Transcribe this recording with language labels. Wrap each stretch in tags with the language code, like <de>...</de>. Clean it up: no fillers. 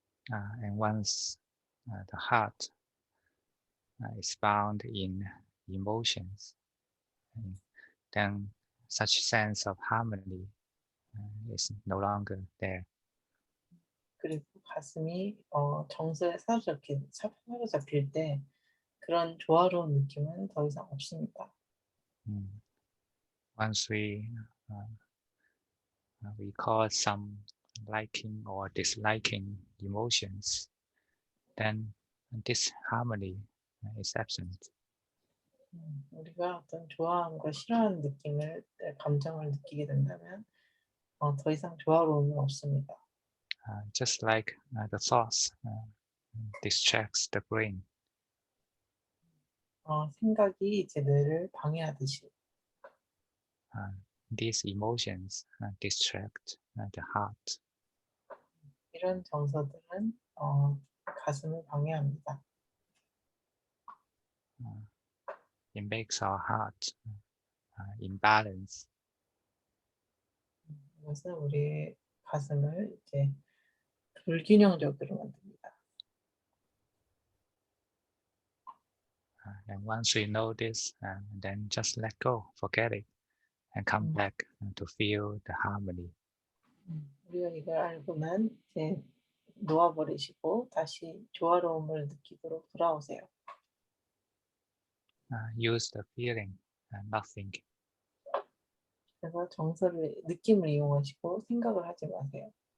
<en>And once the heart is bound in emotions, then such sense of harmony is no longer there.</en> <ko>그리고 가슴이 정서에 사로잡힐 때 그런 조화로운 느낌은 더 이상 없습니다.</ko> <en>Once we cause some liking or disliking emotions, then this harmony is absent.</en> <ko>우리가 어떤 좋아함과 싫어하는 감정을 느끼게 된다면 더 이상 조화로움은 없습니다.</ko> <en>Just like the thoughts distracts the brain.</en> <ko>생각이 제 뇌를 방해하듯이</ko> <en>These emotions distract the heart.</en> <ko>이런 정서들은 가슴을 방해합니다.</ko> <en>It makes our heart imbalance.</en> <ko>이것은 우리의 가슴을 이제 불균형적으로 만듭니다.</ko> <en>And once we know this, then just let go, forget it, and come back to feel the harmony.</en> <ko>우리가 이걸 알고는 이제 놓아버리시고 다시 조화로움을 느끼도록 돌아오세요.</ko> <en>Use the feeling, not thinking.</en> <ko>그래서 느낌을 이용하시고 생각을 하지 마세요.</ko>